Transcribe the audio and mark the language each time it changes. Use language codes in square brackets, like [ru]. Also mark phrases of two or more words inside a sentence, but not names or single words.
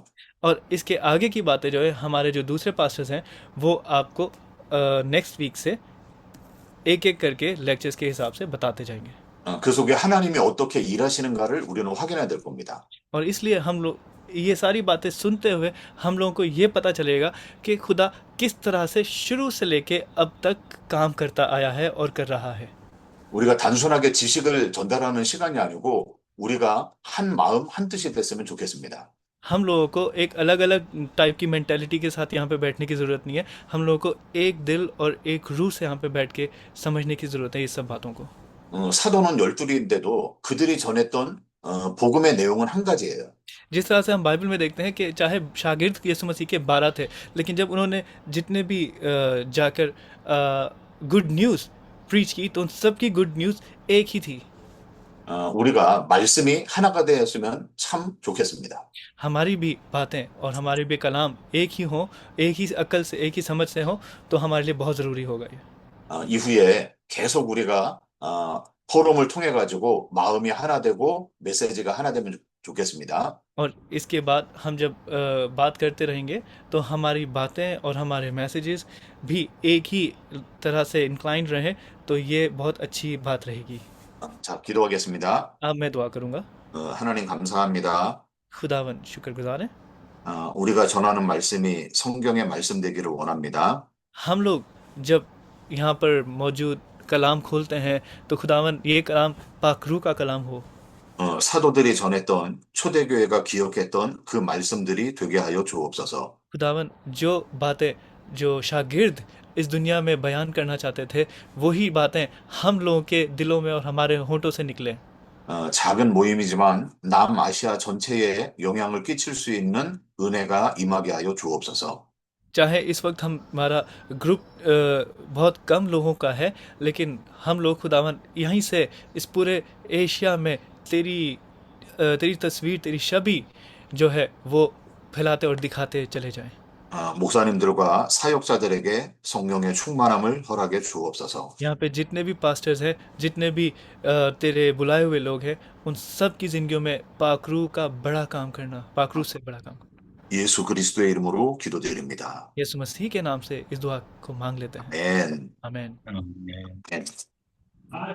[hi] और इसके आगे की बातें जो है हमारे जो दूसरे पास्टर्स हैं वो आपको [en] next week [hi] से एक एक करके लेक्चर्स के हिसाब से बताते जाएंगे। [ko] 그 속에 하나님이 어떻게 일하시는가를 우리는 확인해야 될 겁니다. [hi] और इसलिए हम लोग ये सारी बातें सुनते हुए हम लोगों को ये पता चलेगा कि खुदा किस तरह से शुरू से लेके अब तक काम करता आया है और कर रहा है। [ko] 우리가 단순하게 지식을 전달하는 시간이 아니고 우리가 한 마음 한 뜻이 됐으면 좋겠습니다. [hi] हम लोगों को एक अलग अलग टाइप की मेंटालिटी के साथ यहाँ पे बैठने की ज़रूरत नहीं है। हम लोगों को एक दिल और एक रूह से यहाँ पे बैठ के समझने की ज़रूरत है इस सब बातों को। [ko] 사도는 12인데도 그들이 전했던 복음의 내용은 한 가지예요. [hi] जिस तरह से हम बाइबल में देखते हैं कि चाहे शागिर्द यीशु मसीह के 12 थे लेकिन जब उन्होंने जितने भी जाकर [en] good news [hi] प्रीच की तो उन सब की [en] good news [hi] एक ही थी। [ko] 우리가 말씀이 하나가 되었으면 참 좋겠습니다. [hi] हमारी भी बातें और हमारे भी कलाम एक ही हों, एक ही अक्ल से एक ही समझ से हो तो हमारे लिए बहुत ज़रूरी होगा ये। [ko] 이후에 계속 우리가 포럼을 통해 가지고 마음이 하나 되고 메시지가 하나 되면 좋겠습니다. [hi] और इसके बाद हम जब बात करते रहेंगे तो हमारी बातें और हमारे मैसेजेस भी एक ही तरह से इंक्लाइंड रहें तो ये बहुत अच्छी बात रहेगी। [ko] 자, 기도하겠습니다. [hi] अब मैं दुआ करूँगा। [ko] 하나님 감사합니다. [hi] खुदावन शुक्रगुजार हैं। [ko] 우리가 전하는 말씀이 성경의 말씀 되기를 원합니다. [hi] हम लोग जब यहाँ पर मौजूद कलाम खोलते हैं तो खुदावन ये कलाम पाकरू का कलाम हो। [ko] 사도들이 전했던 초대교회가 기억했던 그 말씀들이 되게 하여 주옵소서. [hi] खुदावन जो बातें जो शागिर्द इस दुनिया में बयान करना चाहते थे वही बातें हम लोगों के दिलों में और हमारे होंठों से निकले। [ko] 작은 모임이지만 남아시아 전체에 영향을 끼칠 수 있는 은혜가 임하게 하여 주옵소서. [hi] चाहे इस वक्त हमारा ग्रुप बहुत कम लोगों का है लेकिन हम लोग खुदावन यहीं से इस पूरे एशिया में तेरी तस्वीर तेरी छवि जो है वो फैलाते और दिखाते चले जाएं। [ko] 목사님들과 사역자들에게 성령의 충만함을 허락해 주옵소서. [hi] यहाँ पे जितने भी पास्टर्स हैं जितने भी तेरे बुलाए हुए लोग हैं उन सब की जिंदगियों में पाकरू से बड़ा काम करना। [ko] 예수 그리스도의 이름으로 기도드립니다. [hi] यीशु मसीह के नाम से इस दुआ को मांग लेते हैं। [ko] 아멘. [hi] आमीन। [ko] 아멘.